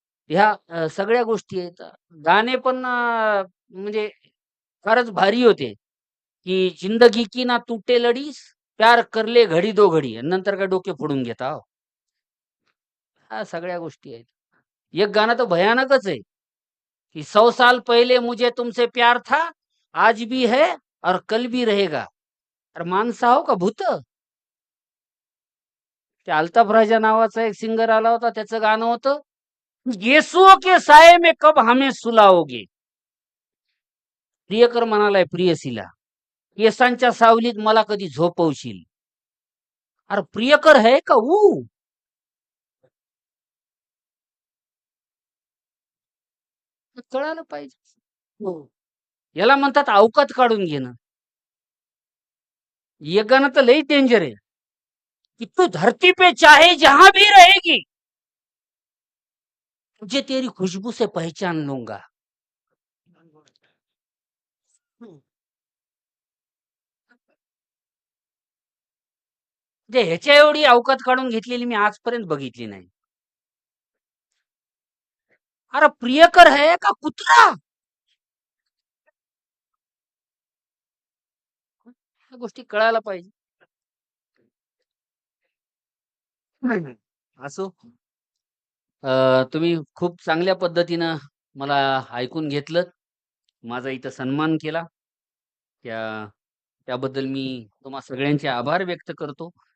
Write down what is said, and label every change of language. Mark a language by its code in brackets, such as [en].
[mr] ह्या सगळ्या गोष्टी आहेत. गाणे पण म्हणजे फारच भारी होते, [hi] की जिंदगी की ना तुटे लडीस, प्यार करले घडी दो घडी [mr] आणि नंतर काय डोके फोडून घेता हो. ह्या सगळ्या गोष्टी आहेत. एक गाणं तर भयानकच आहे, की [hi] 100 साल पहले मुझे तुमसे प्यार था, आज भी है और कल भी रहेगा. [mr] अरे माणसं आहो का भूत? ते अल्ताफ राजा नावाचा एक सिंगर आला होता, त्याचं गाणं होतं, [hi] येसुओं के साये में कब हमें सुलाओगे. [mr] प्रियकर म्हणालाय प्रियसीला, केसांच्या सावलीत मला कधी झोपवशील. अरे प्रियकर है का ऊ? कळालं पाहिजे. हो. याला म्हणतात अवकात काढून घेणं. ये गाणं तर लई डेंजर आहे, कि [hi] तू धरती पे चाहे जहां भी रहेगी, तुझे तेरी खुशबू से पहचान लूंगा. [mr] म्हणजे ह्याच्या एवढी अवकात काढून घेतलेली मी आजपर्यंत बघितली नाही. अरे प्रियकर है का कुत्रा? ह्या गोष्टी कळायला पाहिजे. असो. तुम्ही खूप चांगल्या पद्धतीनं मला ऐकून घेतलंत. माझा इथं सन्मान केला. त्या त्याबद्दल मी तुम्हा सगळ्यांचे आभार व्यक्त करतो.